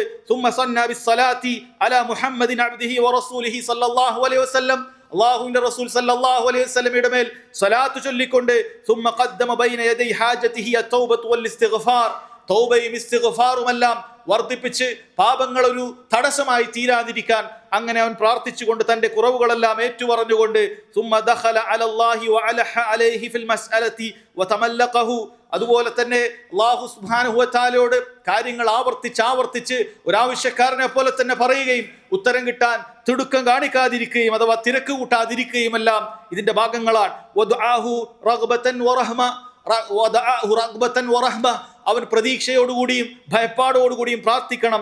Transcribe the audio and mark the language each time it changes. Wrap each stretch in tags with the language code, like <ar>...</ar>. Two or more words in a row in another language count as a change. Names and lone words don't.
<ar>ثم ثنى بالصلاة على محمد عبده ورسوله صلى الله عليه وسلم,</ar> <ml>അല്ലാഹുവിന്റെ റസൂൽ</ml> <ar>صلى الله عليه وسلم</ar> <ml>മേൽ സ്വലാത്ത് ചൊല്ലിക്കൊണ്ട്.</ml> <ar>ثم قدم بين يدي حاجته التوبة والاستغفار,</ar> <ml>തൗബയും ഇസ്തിഗ്ഫാറുമെല്ലാം വർദ്ധിപ്പിച്ച് പാപങ്ങൾ ഒരു തടസ്സമായി തീരാതിരിക്കാൻ അങ്ങനെ അവൻ പ്രാർത്ഥിച്ചുകൊണ്ട് തന്റെ കുറവുകളെല്ലാം ഏറ്റുപറഞ്ഞുകൊണ്ട്</ml> <ar>ثم دخل على الله وألح عليه في المسألة وتملقه</ar> <ml>അതുപോലെ തന്നെ</ml> <ar>الله سبحانه وتعالى</ar> <ml>കാര്യങ്ങൾ ആവർത്തിച്ച് ഒരാവശ്യക്കാരനെ പോലെ തന്നെ പറയുകയും ഉത്തരം കിട്ടാൻ തിടുക്കം കാണിക്കാതിരിക്കുകയും അഥവാ തിരക്ക് കൂട്ടാതിരിക്കുകയും എല്ലാം ഇതിന്റെ ഭാഗങ്ങളാണ്.</ml> <ar>ودعاه رغبة ورحمة ودعاه رغبة ورحمة</ar> <ml>അവൻ പ്രതീക്ഷയോടുകൂടിയും ഭയപ്പാടോടുകൂടിയും പ്രാർത്ഥിക്കണം.</ml>